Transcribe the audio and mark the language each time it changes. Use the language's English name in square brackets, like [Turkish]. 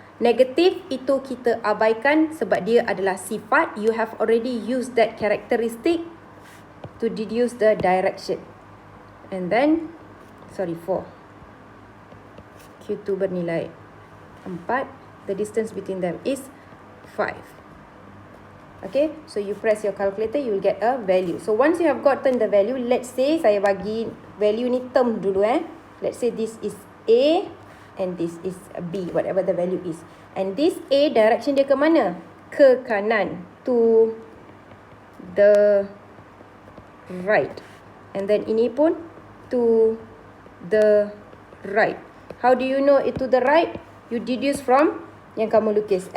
[Malay] Negatif itu kita abaikan sebab dia adalah sifat. [English] You have already used that characteristic to deduce the direction. And then, 4. [Malay] Q2 bernilai 4. [English] The distance between them is 5. Okay, so you press your calculator, you will get a value. So once you have gotten the value, let's say [Malay] saya bagi value ni term dulu [English] Let's say this is A and this is B, whatever the value is. And this A, direction [Malay] dia ke mana? Ke kanan, [English] to the right. And then [Malay] ini pun [English] to the right. How do you know it to the right? You deduce from [Malay] yang kamu lukis.